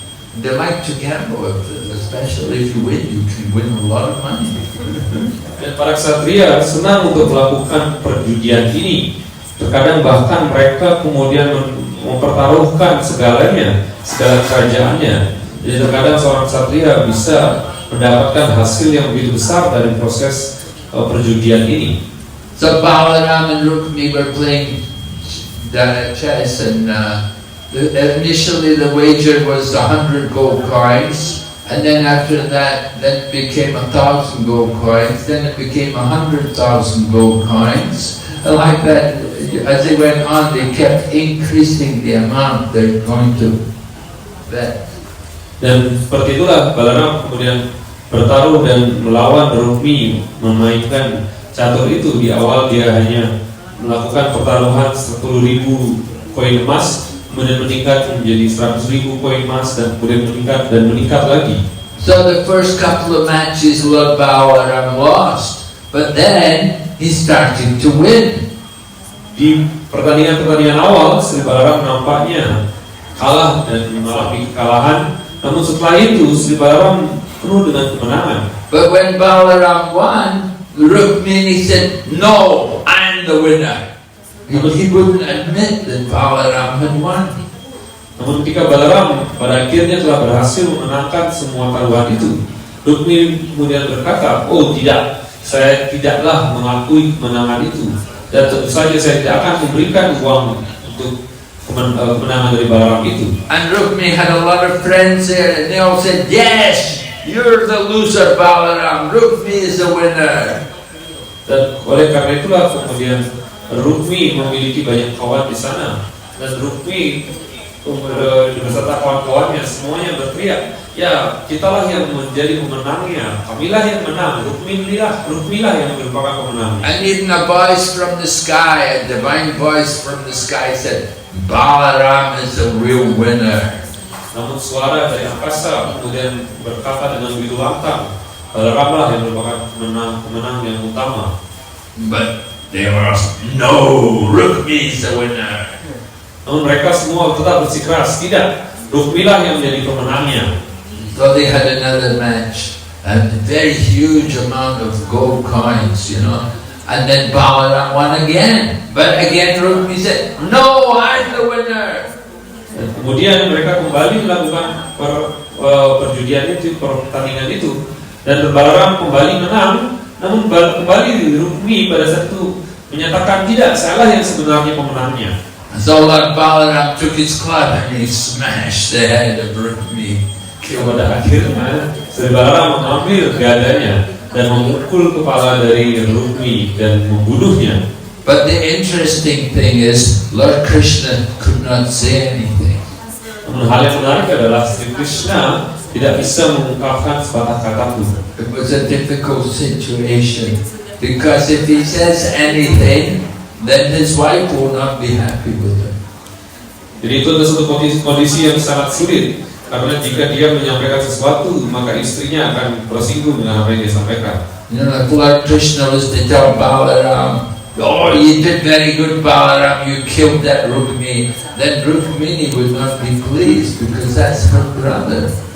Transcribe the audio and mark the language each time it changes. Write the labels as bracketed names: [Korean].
[English] And they like to gamble, especially if you win, you can win a lot of money. [Indonesian] Dan para ksatria senang untuk melakukan perjudian ini. Terkadang bahkan mereka kemudian mempertaruhkan segalanya, segala kerajaannya. Jadi terkadang seorang ksatria bisa mendapatkan hasil yang begitu besar dari proses perjudian ini. [English] So Balaram and Rukmi were playing chess, and initially the wager was 100 gold coins, and then after that, then it became 1,000 gold coins, then it became 100,000 gold coins, and like that. As they went on, they kept increasing the amount they're going to bet. [Indonesian] Dan seperti itulah Balaram kemudian bertaruh dan melawan Rukmi memainkan catur itu. Di awal dia hanya melakukan pertaruhan 10.000 koin emas, kemudian meningkat menjadi 100.000 koin emas, dan kemudian meningkat lagi. [English] So the first couple of matches, Lord Balaram lost, but then he started to win. [Indonesian] Di pertandingan-pertandingan awal, Sri Balaram nampaknya kalah dan mengalami kekalahan. Namun setelah itu, Sri Balaram penuh dengan kemenangan. [English] But when Balaram won, Rukmini said, "No, I'm the winner." He wouldn't admit that Balaram had won. [Indonesian] Namun ketika Balaram pada akhirnya telah berhasil memenangkan semua taruhan itu, Rukmini kemudian berkata, "Oh tidak, saya tidaklah mengakui kemenangan itu. Dan tentu saja saya tidak akan memberikan uang untuk kemenangan dari Balaram itu." [English] And Rukmi had a lot of friends there, and they all said, "Yes, you're the loser, Balaram. Rukmi is the winner." [Indonesian] Dan oleh karena itulah kemudian Rukmi memiliki banyak kawan di sana, dan Rukmi beserta kawan-kawannya semuanya berteriak, "Ya, kitalah yang menjadi pemenangnya. Kamilah yang menang. Rukmilah yang merupakan pemenangnya." [English] And even a voice from the sky, a divine voice from the sky said, "Balaram is the real winner." [Indonesian] Namun suara dari angkasa kemudian berkata dengan begitu lantang, Balaramlah yang merupakan pemenang yang utama. [English] But they were, "No, Rukmi is the winner." [Indonesian] Namun mereka semua tetap bersikeras, tidak, Rukmilah yang menjadi pemenangnya. [English] So they had another match, a very huge amount of gold coins, and then Balaram won again. But again Rukmi said, "No, I'm the winner." [Indonesian] Dan kemudian mereka kembali melakukan perjudian itu, pertandingan itu, dan Balaram kembali menang. Namun kembali Rukmi pada saat itu menyatakan, "Tidak, sayalah yang sebenarnya pemenangnya." [English] So Lord Balaram took his club and he smashed the head of Rukmi. [Indonesian] Pada akhirnya Sri Balaram mengambil dadanya dan memukul kepala dari Rukmi dan membunuhnya. [English] But the interesting thing is, Lord Krishna could not say anything. [Indonesian] Namun hal yang menarik adalah Sri Krishna tidak bisa mengungkapkan sepatah kata pun. [English] It was a difficult situation because if he says anything, then his wife will not be happy with him. [Indonesian] Jadi itu adalah suatu kondisi yang sangat sulit, karena jika dia menyampaikan sesuatu, maka istrinya akan tersinggung dengan apa yang dia sampaikan. [English] You know, if Lord Krishna was to tell Balaram, "Oh, you did very good, Balaram, you killed that Rukmini," then Rukmini would not be pleased because that's her brother.